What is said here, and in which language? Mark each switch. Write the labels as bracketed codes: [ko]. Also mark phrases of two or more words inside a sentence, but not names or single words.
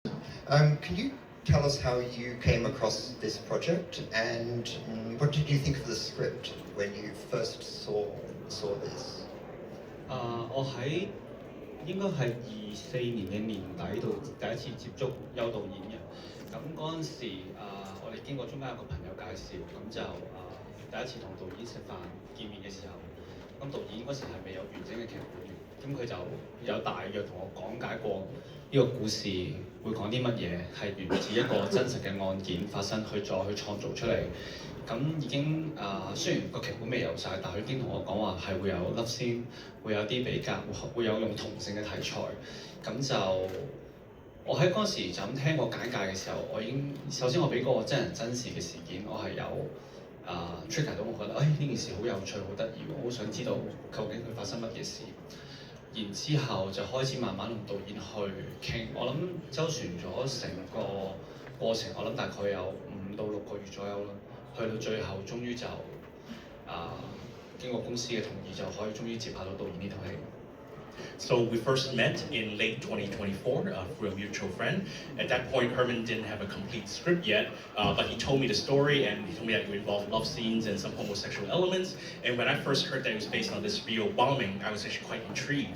[en] Can you tell us how you came across this project and what did you think of the script when you first saw this? [yue] 我喺應該係24年嘅年底度第一次接觸邱導演嘅。咁嗰陣時我哋經過中間有個朋友介紹，咁就第一次同導演食飯見面嘅時候，咁導演嗰時係未有完整嘅劇本嘅，咁佢就有大約同我講解過呢個故事會講啲乜嘢，係源自一個真實嘅案件發生，去再去創造出嚟。咁已經雖然個劇本未有晒，但佢已經同我講話係會有 [en] love scene， [yue] 會有啲比較，會有用同性嘅題材。咁就我喺嗰時就咁聽個簡介嘅時候，我已經首先我俾個真人真事嘅事件，我係有trigger 到我覺得，呢件事好有趣，好得意，我好想知道究竟佢發生乜嘢事。然之後就開始慢慢同導演去傾，我諗周旋咗成個過程，我諗大概有5到6個月左右啦。去到最後，終於就經過公司嘅同意，就可以終於接拍到導演呢套戲。 [en] So we first met in late 2024 through a mutual friend. At that point, Herman didn't have a complete script yet, but he told me the story and he told me that it would involve love scenes and some homosexual elements. And when I first heard that it was based on this real bombing, I was actually quite intrigued.